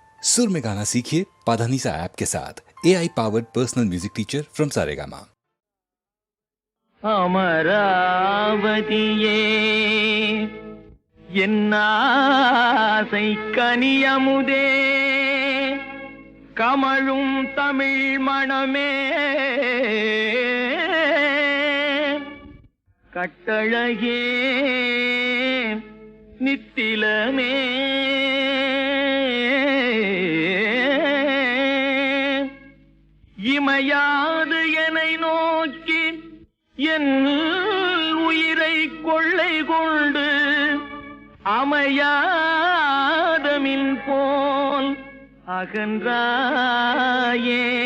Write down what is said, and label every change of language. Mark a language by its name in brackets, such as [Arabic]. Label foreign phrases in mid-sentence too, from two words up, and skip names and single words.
[Hindi] सुर में गाना सीखिए पाधानीसा ऐप के साथ। [English] AI powered personal music teacher from Saregama. [Tamil] அமராவதியே என்னாசை கனியமுதே கமழும் தமிழ் மணமே கட்டழகே நித்திலமே இமையாது என்னை நோக்கி என் உயிரை கொள்ளை கொண்டு அமையாதமின் போல் அகன்றாயே